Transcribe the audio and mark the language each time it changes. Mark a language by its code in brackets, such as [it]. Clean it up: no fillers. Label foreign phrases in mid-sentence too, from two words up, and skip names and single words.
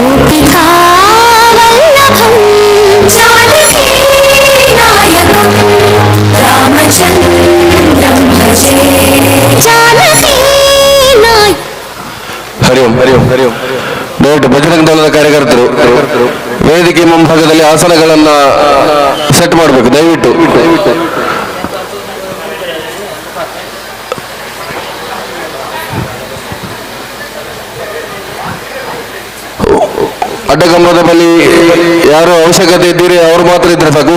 [sa] राधिकावल्लभं जानकीनायकं रामचन्द्रं भजे जानकीनायक ಹರಿ ಓಂ ಹರಿ ಓಂ ಹರಿ ಓಂ. [kn] ದಯವಿಟ್ಟು ಬಜರಂಗ ದಳದ ಕಾರ್ಯಕರ್ತರು ವೇದಿಕೆ ಮುಂಭಾಗದಲ್ಲಿ ಆಸನಗಳನ್ನ ಸೆಟ್ ಮಾಡಬೇಕು ದಯವಿಟ್ಟು. ಅಡ್ಡಗಂಬದ ಬಳಿ ಯಾರು ಅವಶ್ಯಕತೆ ಇದ್ದೀರಿ ಅವರು ಮಾತ್ರ ಇದ್ರೆ ಸಾಕು.